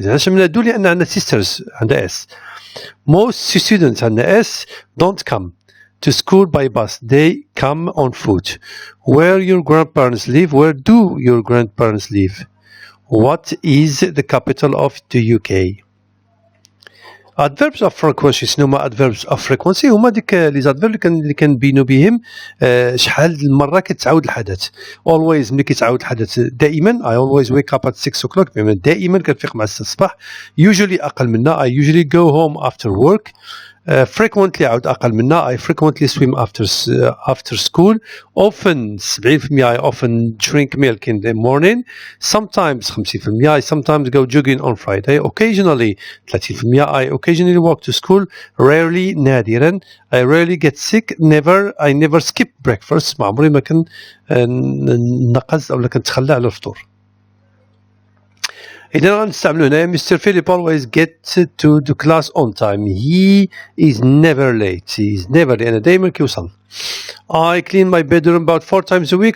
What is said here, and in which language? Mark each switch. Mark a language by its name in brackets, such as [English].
[Arabic] عشان ندو لأن عندنا [English] sisters عندنا s. most students عندنا s don't come. to school by bus. They come on foot. Where your grandparents live? Where do your grandparents live? What is the capital of the UK? adverbs of frequency. [Arabic] شنو هما adverbs of frequency؟ هما ديك لي adverbs اللي كنبينوا بهم شحال المره كتعاود الحدث. always ملي كيتعاود الحدث دائما [English] I always wake up at 6 o'clock [Arabic] بمعنى دائما كنفيق مع 6 الصباح. [English] usually [Arabic] اقل منا [English] I usually go home after work. frequently [Arabic] عاود أقل منا [English] I frequently swim after school. often 70% I often drink milk in the morning. sometimes 50% I sometimes go jogging on Friday. occasionally 30% I occasionally walk to school. rarely [Arabic] نادرا [English] I rarely get sick. I never skip breakfast. [Arabic] ما عمري ما كن نقص أو كنتخلى على الفطور. إذا غنستعملو هنايا Mr. [English] Philip always gets to the class on time. He is never late. He is never [Arabic] لأن دايما كيوصل. [English] I clean my bedroom about 4 times a week.